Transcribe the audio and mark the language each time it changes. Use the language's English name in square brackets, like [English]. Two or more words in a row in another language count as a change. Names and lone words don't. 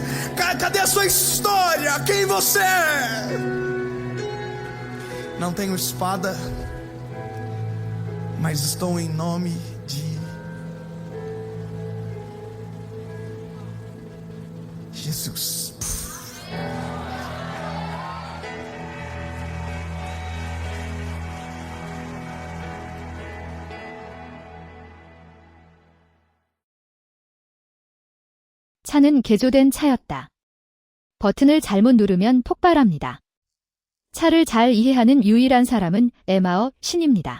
[Portuguese] Cadê a sua história? Quem você é? Não tenho espada, mas estou em nome de Jesus. [Korean] 차는 개조된 차였다. 버튼을 잘못 누르면 폭발합니다. 차를 잘 이해하는 유일한 사람은 에마어 신입니다.